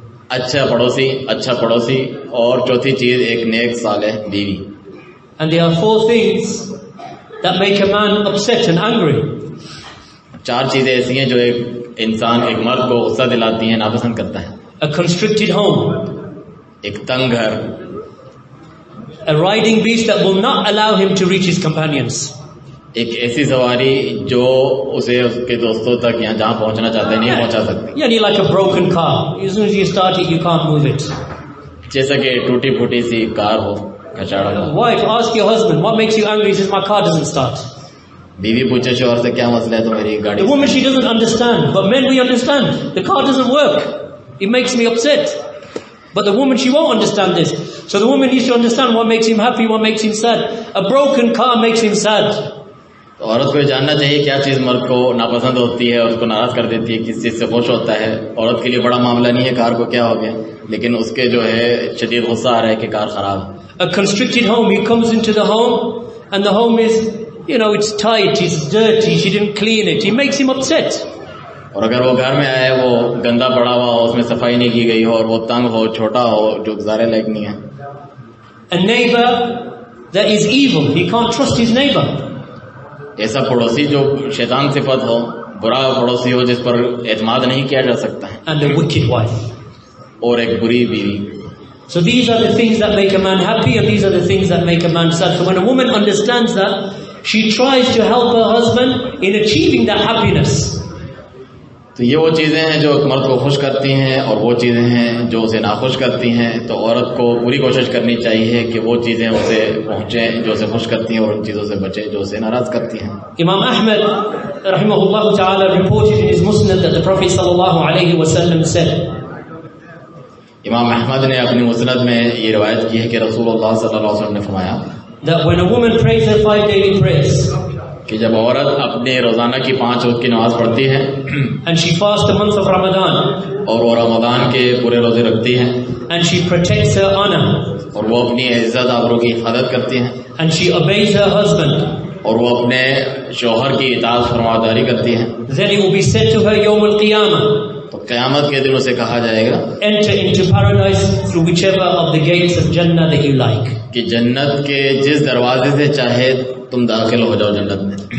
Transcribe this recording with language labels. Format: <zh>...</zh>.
<hi>अच्छा पड़ोसी, और चौथी चीज एक नेक सालेह बीवी.</hi> <en>And there are 4 things that make a man upset and angry.</en> <hi>4 चीजें ऐसी हैं जो एक इंसान, एक मर्द को गुस्सा दिलाती हैं, नापसंद करता है.</hi> <en>A constricted home,</en> <hi>एक तंग घर,</hi> <en>a riding beast that will not allow him to reach his companions,</en> <hi>एक ऐसी सवारी जो उसे उसके दोस्तों तक या जहाँ पहुँचना चाहते हैं नहीं पहुँचा सकती.</hi> <en>yeah, like a broken car. As soon as you start it, you can't move it.</en> <hi>जैसा कि टूटी फूटी सी कार हो, कचड़ा हो.</hi> <en>Wife, ask your husband, what makes you angry? He says, my car doesn't start.</en> <hi>बीवी पूछे शौहर से क्या मसला है तो मेरी गाड़ी.</hi> <en>The woman, she doesn't understand, but men, we understand. The car doesn't work. It makes me upset. But the woman, she won't understand this. So the woman needs to understand what makes him happy, what makes him sad. A broken car makes him sad.</en> <hi>तो औरत को जानना चाहिए क्या चीज़ मर्द को नापसंद होती है और उसको नाराज कर देती है, किस चीज़ से खुश होता है. औरत के लिए बड़ा मामला नहीं है कार को क्या हो गया, लेकिन उसके जो है शदीद गुस्सा आ रहा है कि कार खराब.</hi> <en>A constricted home, he comes into the home and the home is, it's tight, it's dirty, she didn't clean it. He makes him upset.</en> <hi>और अगर वो घर में आए, वो गंदा पड़ा हुआ हो, उसमें सफाई नहीं की गई हो, और वो तंग हो, छोटा हो, जो गुजारे लायक नहीं है.</hi> <en>A neighbor that is evil, he can't trust his neighbor.</en> <hi>ऐसा पड़ोसी जो शैतान सिफत हो, बुरा पड़ोसी हो जिस पर एतमाद नहीं किया जा सकता है.</hi> <en>And a wicked wife.</en> <hi>और एक बुरी बीवी.</hi> <en>So these are the things that make a man happy, and these are the things that make a man sad. So when a woman understands that, she tries to help her husband in achieving that happiness.</en> <hi>तो ये वो चीज़ें हैं जो मर्द को खुश करती हैं, और वो चीज़ें हैं जो उसे नाखुश करती हैं. तो औरत को पूरी कोशिश करनी चाहिए कि वो चीज़ें उसे पहुँचें जो उसे खुश करती हैं, और उन चीज़ों से बचे जो उसे नाराज़ करती हैं.</hi> <en>Imam Ahmad</en> <ar>rahimahullah ta'ala</ar> <en>reported in his Musnad that the Prophet</en> <ar>sallallahu alayhi wa sallam</ar> <en>said,</en> <hi>इमाम अहमद ने अपनी मुस्नद में ये रिवायत की है कि रसूलुल्लाह सल्लल्लाहु अलैहि वसल्लम ने फरमाया</hi> <en>that when a woman prays her 5 daily prayers,</en> <hi>कि जब औरत अपने रोजाना की 5 वक्त की नमाज पढ़ती है,</hi> <en>and she fasts the month of Ramadan,</en> <hi>और वो रमजान के पूरे रोजे रखती है,</hi> <en>and she protects her honor,</en> <hi>और वो अपनी इज्जत आबरू की हिफाजत करती है,</hi> <en>and she obeys her husband,</en> <hi>और वो अपने शौहर की इताअत फरमाबरदारी करती है,</hi> <en>then it will be said to her</en> <ar>yawm al-qiyamah,</ar> <hi>तो क़यामत के दिन उसे कहा जाएगा</hi> <en>enter into paradise through whichever of the gates of Jannah that you like.</en> <hi>कि जन्नत के जिस दरवाजे से चाहे तुम दाखिल हो जाओ जन्नत में.</hi>